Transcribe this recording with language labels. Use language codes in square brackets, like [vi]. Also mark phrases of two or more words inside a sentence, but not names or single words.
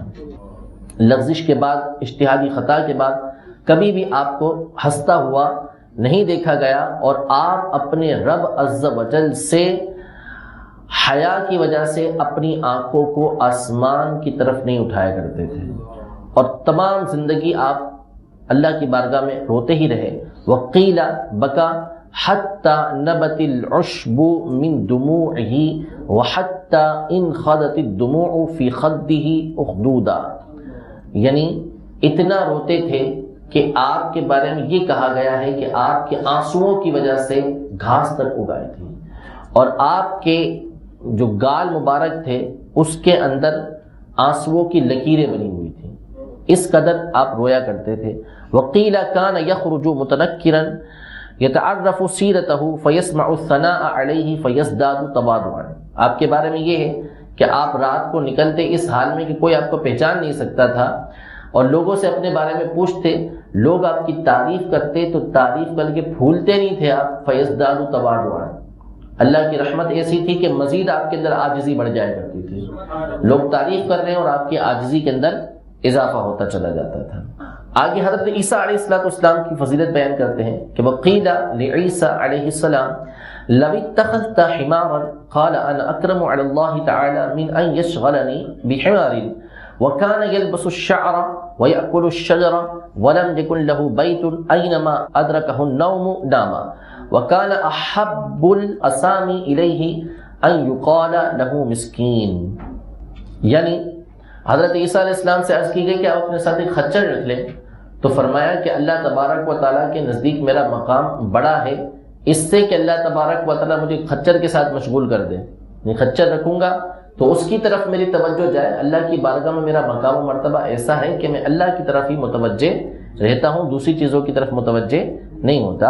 [ur] لغزش کے بعد، اجتہادی خطا کے بعد کبھی بھی آپ کو ہنستا ہوا نہیں دیکھا گیا. اور آپ اپنے رب عز و جل سے حیا کی وجہ سے اپنی آنکھوں کو آسمان کی طرف نہیں اٹھایا کرتے تھے، اور تمام زندگی آپ اللہ کی بارگاہ میں روتے ہی رہے. [ar] وقیل بکا حتی نبت العشب من دموعه وحتی انخضت الدموع فی خده اخدودا. [ur] یعنی اتنا روتے تھے کہ آپ کے بارے میں یہ کہا گیا ہے کہ آپ کے آنسوؤں کی وجہ سے گھاس تک اگائی تھی. اور آپ کے جو گال مبارک تھے اس کے اندر آنسوؤں کی لکیریں بنی ہوئی تھیں، اس قدر آپ رویا کرتے تھے۔ [ar] وقیل کان یخرج متنکرا یتعرف سیرتہ فیسمع الثناء علیہ فیزداد تواضعا۔ [ur] آپ کے بارے میں یہ ہے کہ آپ رات کو نکلتے اس حال میں کہ کوئی آپ کو پہچان نہیں سکتا تھا، اور لوگوں سے اپنے بارے میں پوچھتے، لوگ آپ کی تعریف کرتے تو تعریف کر کے پھولتے نہیں تھے آپ، [ar] فیزداد تواضعا۔ [ur] اللہ کی رحمت ایسی تھی کہ مزید آپ کے اندر عاجزی بڑھ جایا کرتی تھی، لوگ تعریف کر رہے ہیں اور آپ کی عاجزی کے اندر اضافہ ہوتا چلا جاتا تھا۔ آگے حضرت عیسیٰ علیہ السلام کی فضیلت بیان کرتے ہیں کہ [ar] وقیل لعیسیٰ علیہ السلام لو اتخذت حمارا قال انا اکرم علی اللہ تعالی من ان یشغلنی بحمار وكان يلبس الشعر ويأكل الشجر ولم يكن له بيت أينما أدركه النوم نام وكان أحب الأسامي إليه أن يقال له مسكين۔ [ur] یعنی حضرت عیسیٰ علیہ السلام سے عرض کی گئی کہ آپ اپنے ساتھ ایک خچر رکھ لیں، تو فرمایا کہ اللہ تبارک و تعالیٰ کے نزدیک میرا مقام بڑا ہے اس سے کہ اللہ تبارک و تعالیٰ مجھے خچر کے ساتھ مشغول کر دے، یعنی خچر رکھوں گا تو اس کی طرف میری توجہ جائے، اللہ کی بارگاہ میں میرا مقام و مرتبہ ایسا ہے کہ میں اللہ کی طرف ہی متوجہ رہتا ہوں، دوسری چیزوں کی طرف متوجہ نہیں ہوتا۔